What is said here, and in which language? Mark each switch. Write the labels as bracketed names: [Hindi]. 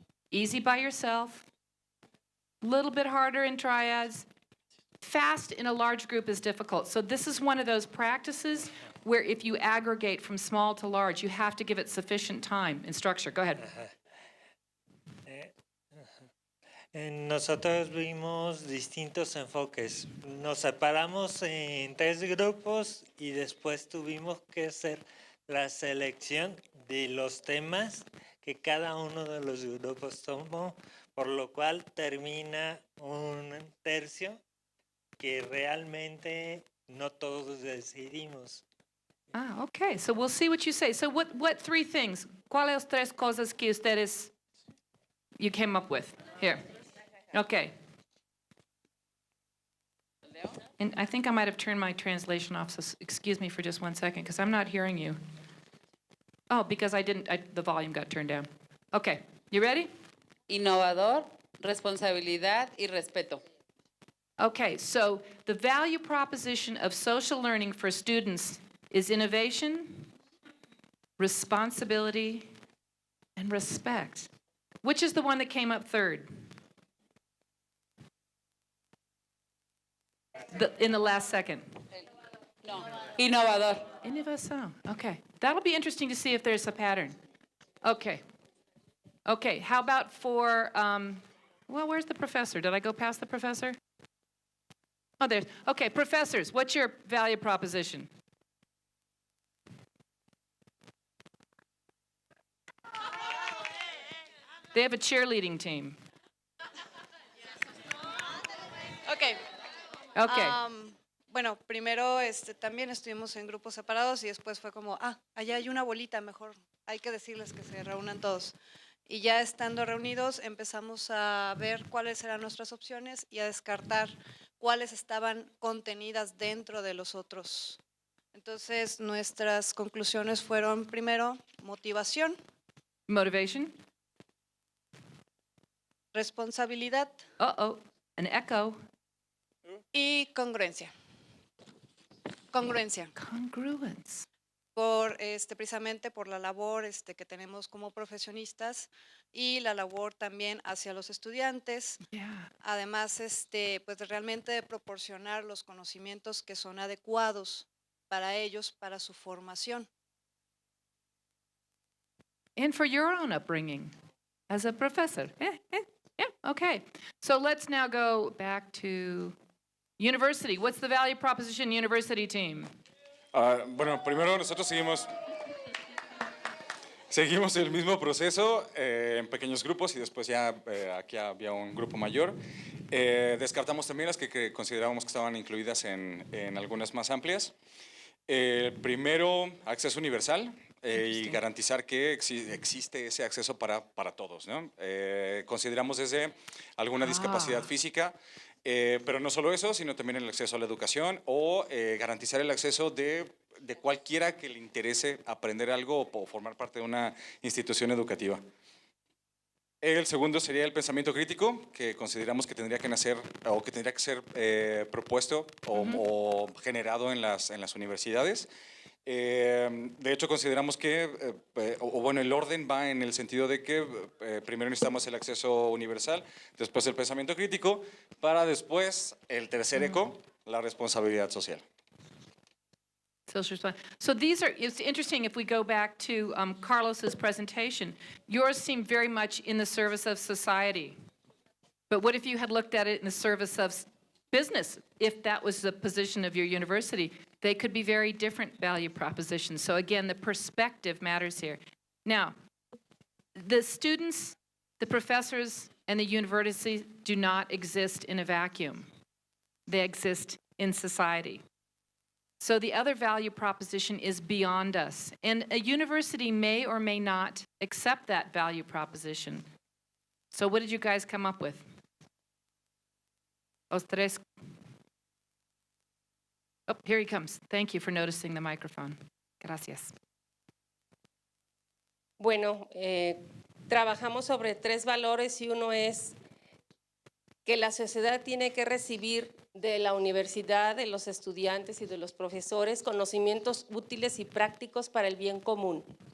[English] Easy by yourself, a little bit harder in triads. Fast in a large group is difficult. So this is one of those practices where if you aggregate from small to large, you have to give it sufficient time and structure. Go ahead. [Spanish] Nosotros vimos distintos enfoques. Nos separamos en 3 grupos y después tuvimos que hacer la selección de los temas que cada uno de los grupos tomó, por lo cual termina un tercio que realmente no todos decidimos. [English] Ah, okay. So we'll see what you say. So what 3 things? [Spanish] ¿Cuáles 3 cosas que ustedes [English] you came up with? Here. Okay. And I think I might have turned my translation off, so excuse me for just 1 second, because I'm not hearing you. Oh, because the volume got turned down. Okay, you ready? [Spanish] Innovador, responsabilidad y respeto. [English] Okay, so the value proposition of social learning for students is innovation, responsibility, and respect. Which is the one that came up third? In the last second. [Spanish] No. Innovador. Innovación. Okay. [English] That'll be interesting to see if there's a pattern. Okay. How about for, where's the professor? Did I go past the professor? Oh, there's, okay, professors, what's your value proposition? They have a cheerleading team. Okay. Okay. [Spanish] Bueno, primero también estuvimos en grupos separados y después fue como, allá hay una bolita, mejor hay que decirles que se reúnan todos. Y ya estando reunidos empezamos a ver cuáles eran nuestras opciones y a descartar cuáles estaban contenidas dentro de los otros. Entonces nuestras conclusiones fueron primero motivación, [English] Motivation. [Spanish] responsabilidad [English] An echo. [Spanish] y congruencia. Congruencia. [English] Congruence. [Spanish] Precisamente por la labor que tenemos como profesionistas y la labor también hacia los estudiantes. [English] Yeah. [Spanish] Además, pues realmente de proporcionar los conocimientos que son adecuados para ellos, para su formación. [English] And for your own upbringing as a professor. Yeah, okay. So let's now go back to university. What's the value proposition university team? [Spanish] Bueno, primero nosotros seguimos el mismo proceso en pequeños grupos y después ya aquí había un grupo mayor. Descartamos también las que considerábamos que estaban incluidas en algunas más amplias. Primero, acceso universal y garantizar que existe ese acceso para todos, ¿no? Consideramos desde alguna discapacidad física, pero no solo eso, sino también el acceso a la educación o garantizar el acceso de cualquiera que le interese aprender algo o formar parte de una institución educativa. El segundo sería el pensamiento crítico, que consideramos que tendría que nacer o que tendría que ser propuesto o generado en las universidades. De hecho, consideramos que, el orden va en el sentido de que primero necesitamos el acceso universal, después el pensamiento crítico, para después el tercer eco, la responsabilidad social. [English] So these are, it's interesting if we go back to Carlos's presentation, yours seemed very much in the service of society. But what if you had looked at it in the service of business? If that was the position of your university, they could be very different value propositions. So again, the perspective matters here. Now, the students, the professors, and the university do not exist in a vacuum. They exist in society. So the other value proposition is beyond us. And a university may or may not accept that value proposition. So what did you guys come up with? [Spanish] Os tres. [English] Oh, here he comes. Thank you for noticing the microphone. [Spanish] Gracias. Bueno, trabajamos sobre 3 valores y uno es que la sociedad tiene que recibir de la universidad, de los estudiantes y de los profesores conocimientos útiles y prácticos para el bien común.